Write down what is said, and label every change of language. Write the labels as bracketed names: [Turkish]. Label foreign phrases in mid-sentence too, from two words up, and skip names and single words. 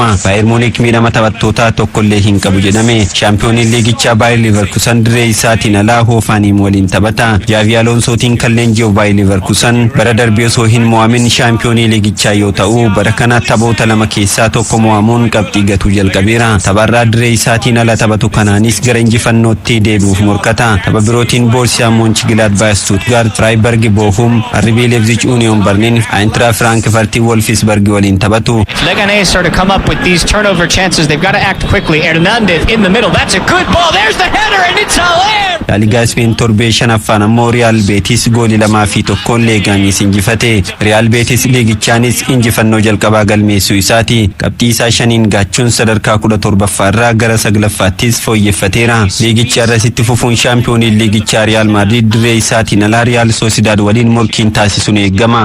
[Oromo] Bayern Munich miidhama taphattoota tokkollee hin qabu jedhame. Shaampiyoonii liigichaa Bayer Leverkusen dirree isaatiin alaa Hoffenheim waliin taphata. Xavi Alonsootiin kan leenji'u Bayer Leverkusen bara darbe osoo hin mo'amin shaampiyoonii liigichaa yoo ta'u bara kana taphoota 2 keessaa tokko mo'amuun qabxii gatuu jalqabeera. Tapharraa dirree isaatiin ala taphatu kanaanis gara injifannootti deebi'uuf morkata. Tapha birootiin Borussia Mönchengladbach Stuttgart, Freiburg Bochum, RB Leipzig Union Berlin, Eintracht Frankfurt Wolfsburg waliin taphatu. [English] Leganés are to come up with these turnover chances. They've got to act quickly. Hernandez in the middle. That's a good ball. There's the header and it's Haller. [Oromo] La Liga Spain torbee shanaffaan ammoo Real Betis goolii 2 fi 1 Leganis injifate. Real Betis liigichaanis injifannoo jalqabaa galmeessuu isaati. Qabxii isaa 5 gaachuun sadarkaa 17ffaa irraa gara 9ffaattis fooyyeffateera. Liigicha irratti fufuun shaampiyoonii liigichaa Real Madrid dirree isaatiin alaa Real Sociedad waliin morkiin taasisuun eegama.